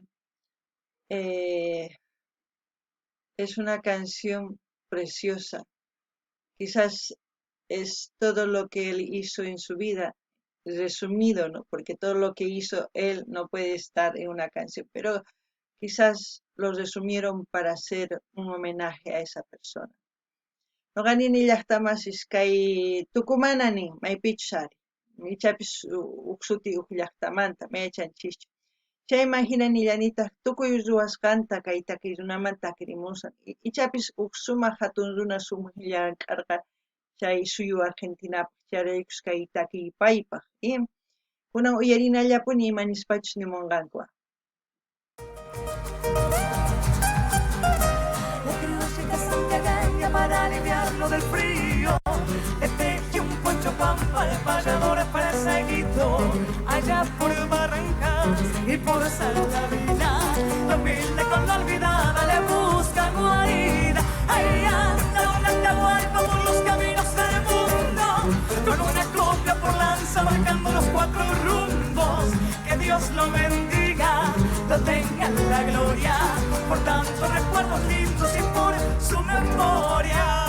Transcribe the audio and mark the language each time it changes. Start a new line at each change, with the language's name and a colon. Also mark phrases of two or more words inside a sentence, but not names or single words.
Spanish: Eh, es una canción preciosa. Quizás es todo lo que él hizo en su vida, resumido, ¿no? Porque todo lo que hizo él no puede estar en una canción, pero quizás lo resumieron para hacer un homenaje a esa persona.
Quechua: Noqanini llaqtamasís kay Tucumanani maypichu sari. Ichapis uksuti huk llaqtamanta mayachanchikchu. Chayman hinanillanitaq tukuy ruwasqanta kay takiy runamanta takirimusaq. Ichapis huk sumaq hatun runa sumaq llank'arqa chay suyu Argentinapaq charaykus kay takiy paypaq. Kunan uyarinallapuni imanispachus nimunqankuqa.
Spanish: Para aliviarlo del frío, le teje un poncho pampa al payador perseguido, allá por Barrancas y por Salavina, la humilde con la olvidada le busca guarida, ahí anda una atahualpa por los caminos del mundo, con una copla por lanza marcando los cuatro rumbos, que Dios lo bendiga, lo tenga en la gloria, por tantos recuerdos lindos y por su memoria.